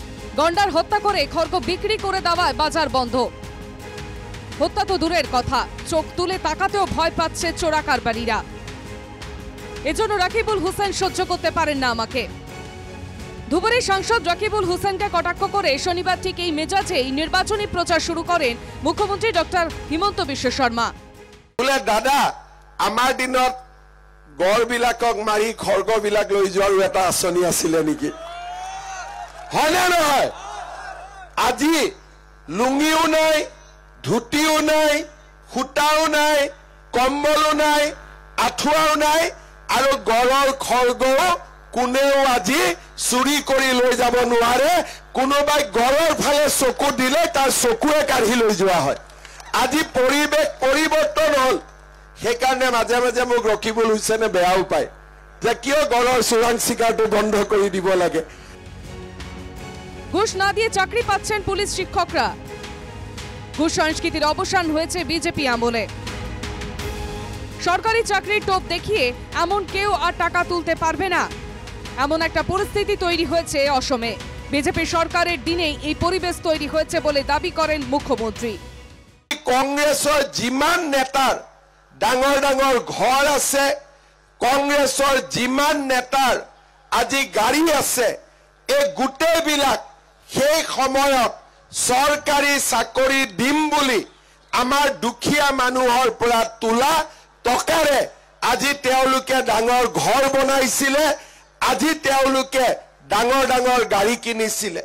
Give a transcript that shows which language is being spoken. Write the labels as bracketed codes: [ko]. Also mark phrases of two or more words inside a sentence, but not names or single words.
[bn] গন্ডার হত্যা করে খড়গ বিক্রি করে দেওয়ায় বাজার বন্ধ। হত্যা তো দূরের কথা, চোখ তুলে তাকাতেও ভয় পাচ্ছে চোরা কারবারিরা। এজন্য রাকিবুল হোসেন সহ্য করতে পারেন না আমাকে। ধুবুরীর সাংসদ রাকিবুল হোসেনকে কটাক্ষ করে শনিবার ঠিক এই মেজাজেই নির্বাচনী প্রচার শুরু করেন মুখ্যমন্ত্রী ডক্টর হিমন্ত বিশ্ব শর্মা। [as] দাদা আমার দিনত গড় বিলাকক মারি খড়গ বিলাক লৈ যোৱাৰো এটা আঁচনি আছিলে নেকি? হয় না নহয়? আজি লুঙিও নাই, ধুতিও নাই, সূতাও নাই, কম্বলো নাই, আঁঠুৱাও নাই, আৰু গড়ৰ খড়গও কোনেও আজি চুৰি কৰি লৈ যাব নোৱাৰে। কোনোবাই গড়ৰ ফালে চকু দিলে তাৰ চকুৱে কাঢ়ি লৈ যোৱা হয়। আজি পৰিৱেশ পৰিৱৰ্তন হল, সেইকাৰণে মাজে মাজে মোক ৰকিবুল হুছেইনে বেয়াও পায় যে কিয় গড়ৰ চোৰাং চিকাৰটো বন্ধ কৰি দিব লাগে। [bn] ঘুষ না দিয়ে চাকরি পাচ্ছেন পুলিশ শিক্ষকরা। ঘুষ সংস্কৃতির অবসান হয়েছে বিজেপি আমলে। সরকারি চাকরির টোপ দেখিয়ে এমন কেউ আর টাকা তুলতে পারবে না, এমন একটা পরিস্থিতি তৈরি হয়েছে অসমে। বিজেপি সরকারের দিনেই এই পরিবেশ তৈরি হয়েছে বলে দাবি করেন মুখ্যমন্ত্রী। [as] কংগ্রেসের যিমান নেতার ডাঙর ডাঙর ঘর আছে, কংগ্রেসের যিমান নেতার আজি গাড়ী আছে, এই গোটেইবিলাক সেই সময়ত চৰকাৰী চাকৰি দিম বুলি আমাৰ দুখীয়া মানুহৰ পৰা তোলা টকাৰে আজি তেওঁলোকে ডাঙৰ ঘৰ বনাইছিলে, আজি তেওঁলোকে ডাঙৰ ডাঙৰ গাড়ী কিনিছিলে।